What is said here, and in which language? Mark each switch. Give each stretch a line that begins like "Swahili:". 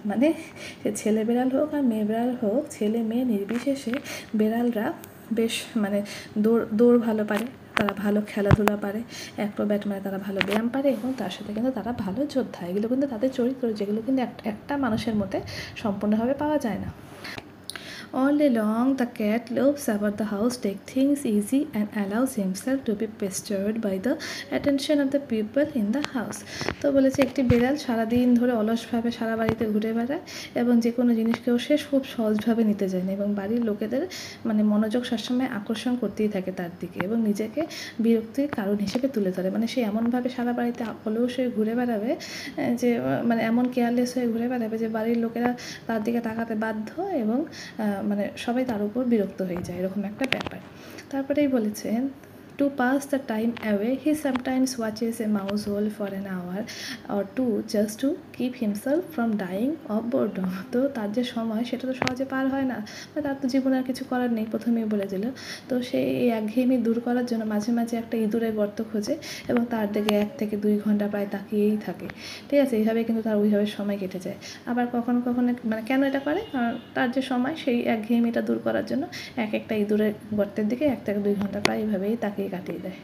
Bangla: মানে সে ছেলে বিড়াল হোক আর মেয়ে বিড়াল হোক, ছেলে মেয়ে নির্বিশেষে বিড়ালরা বেশ দৌড় ভালো পারে, তারা ভালো খেলাধুলা পারে। অ্যাক্রোব্যাট মানে তারা ভালো ব্যায়াম পারে, এবং তার সাথে কিন্তু তারা ভালো যোদ্ধা। এগুলো কিন্তু তাদের চরিত্র, যেগুলো কিন্তু একটা মানুষের মধ্যে সম্পূর্ণভাবে পাওয়া যায় না।
English: All day long, the cat loafs about the house, takes things easy, and allows himself to be pestered by the attention of the people in the house.
Bangla: তো বলেছে, একটি বিড়াল সারাদিন ধরে অলসভাবে সারা বাড়িতে ঘুরে বেড়ায় এবং যে কোনো জিনিসকেও সে খুব সহজভাবে নিতে যায় না, এবং বাড়ির লোকেদের মনোযোগ সবসময় আকর্ষণ করতেই থাকে তার দিকে, এবং নিজেকে বিরক্তির কারণ হিসেবে তুলে ধরে। সে এমনভাবে সারা বাড়িতে অলস হয়ে ঘুরে বেড়াবে যে এমন কেয়ারলেস হয়ে ঘুরে বেড়াবে যে বাড়ির লোকেরা তার দিকে তাকাতে বাধ্য, এবং সবাই তার উপর বিরক্ত হয়ে যায়, এরকম একটা ব্যাপার। তারপরেই বলেছেন,
English: to pass the time away, he sometimes watches a mouse hole for an hour or two just to keep himself from dying of boredom.
Bangla: তো তার যে সময়, সেটা তো সহজে পার হয় না, তার তো জীবনে আর কিছু করার নেই, প্রথমেই বলে দিল। তো সে এই একঘেয়েমি দূর করার জন্য মাঝে মাঝে একটা ইঁদুরের গর্ত খোঁজে এবং তার দিকে 1 থেকে 2 ঘন্টা প্রায় তাকিয়েই থাকে। ঠিক আছে, এইভাবে কিন্তু তার ওইভাবে সময় কেটে যায়। আবার কখনো কখনো কেন এটা করে, কারণ তার যে সময়, সেই একঘেয়েমিটা দূর করার জন্য একটা ইঁদুরের গর্তের দিকে 1 থেকে 2 ঘন্টা প্রায় এইভাবেই তাকিয়ে কাটিয়ে দেয়।